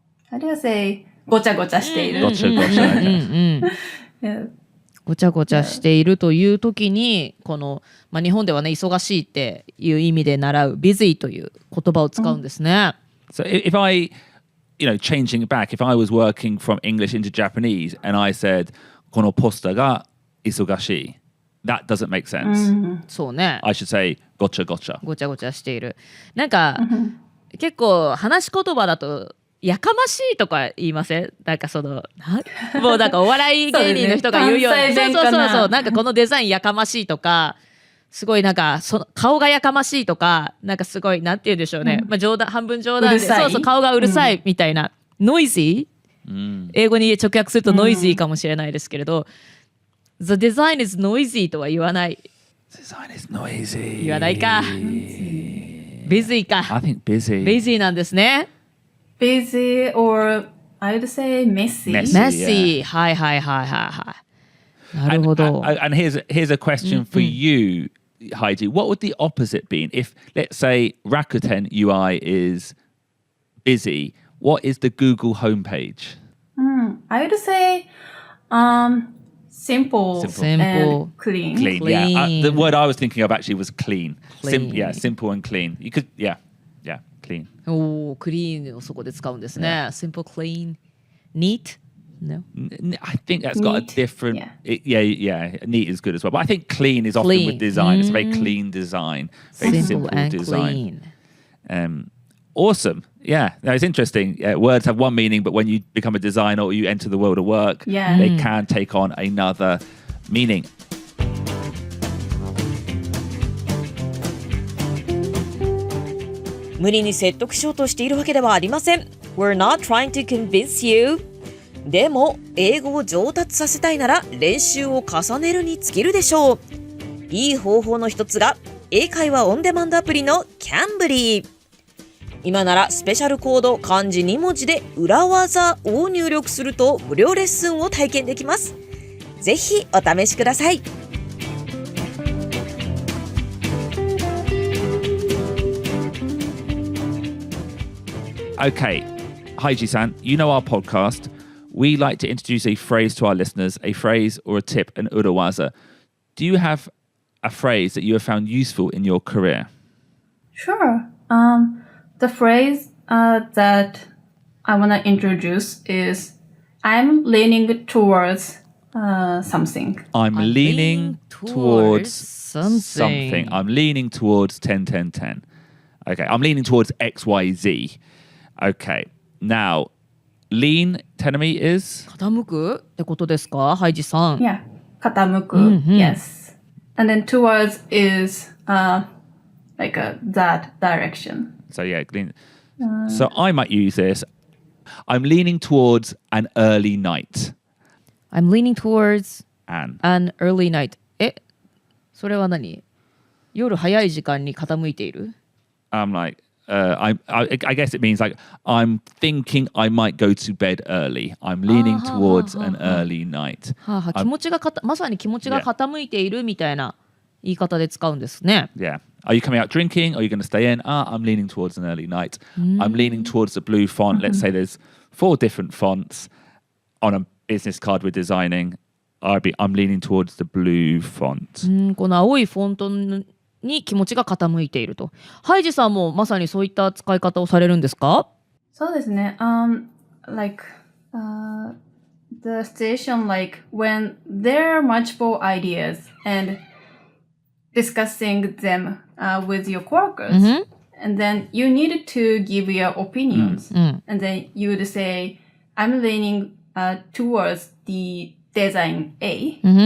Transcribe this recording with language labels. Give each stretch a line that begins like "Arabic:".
English: How do you say ごちゃごちゃしている？
Japanese: ごちゃごちゃ。
English: Yeah.
Japanese: ごちゃごちゃしているという時にこの、日本ではね忙しいっていう意味で習う busy という言葉を使うんですね。
English: So if I, changing it back, if I was working from English into Japanese and I said
Japanese: このポスターが忙しい
English: that doesn't make sense.
Japanese: そうね。
English: I should say ごちゃごちゃ。
Japanese: ごちゃごちゃしている。なんか、結構話し言葉だとやかましいとか言いません？なんかもうなんかお笑い芸人の人が言うようにそうなんかこのデザインやかましいとかすごいなんか顔がやかましいとかなんかすごいなんて言うんでしょうね、半分冗談でそう顔がうるさいみたいな、ノイジー、英語に直訳するとノイジーかもしれないですけれど、
English: The design is noisy
Japanese: とは言わない。
English: Design is noisy.
Japanese: 言わないか。busy か。
English: I think busy.
Japanese: busy なんですね。
English: busy or I would say messy. messy.
Japanese: はいはいはいはいはい。なるほど。
English: And here's a question for you, Haiji. What would the opposite be? If, let's say, Rakuten UI is busy, what is the Google homepage? I would say simple and clean. Clean. Yeah. The word I was thinking of actually was clean. Simple and clean. You could, yeah, clean.
Japanese: おー、クリーンをそこで使うんですね。
English: Simple, clean, neat? No. I think that's got a Neat. different. Neat is good as well. But I think clean is often with design. It's a very clean design, very simple and design. clean. Awesome. Yeah, no, it's interesting. Words have one meaning, but when you become a designer or you enter the world of work, they can take on another meaning.
Japanese: 無理に説得しようとしているわけではありません。
English: We're not trying to convince you.
Japanese: でも、英語を上達させたいなら練習を重ねるに尽きるでしょう。いい方法の一つが、英会話オンデマンドアプリのキャンブリー。今ならスペシャルコード漢字2文字で裏技を入力すると無料レッスンを体験できます。ぜひお試しください。
English: Okay, Haiji-san, you know our podcast. We like to introduce a phrase to our listeners, a phrase or a tip, an urawaza. Do you have a phrase that you have found useful in your career? Sure. The phrase that I want to introduce is I'm leaning towards something. I'm leaning towards something. I'm leaning towards 10-10-10. Okay, I'm leaning towards XYZ. Okay, now, lean, Tenami is?
Japanese: 傾くってことですか、ハイジさん。
English: Yeah. 傾く.Yes. And then towards is like that direction. So yeah, lean. So I might use this. I'm leaning towards an early night. I'm leaning towards An early night.
Japanese: それは何？夜早い時間に傾いている？
English: I'm like, I guess it means like I'm thinking I might go to bed early. I'm leaning towards an early night.
Japanese: 気持ちがまさに気持ちが傾いているみたいな言い方で使うんですね。
English: Yeah. Are you coming out drinking? Are you going to stay in? I'm leaning towards an early night. I'm leaning towards the blue font. Let's say there's 4 different fonts on a business card we're designing. I'm leaning towards the blue font.
Japanese: この青いフォントに気持ちが傾いていると。ハイジさんもまさにそういった使い方をされるんですか？そうですね。
English: Like the situation like when there are multiple ideas and discussing them with your coworkers, and then you need to give your opinions, and then you would say, "I'm leaning towards the design A."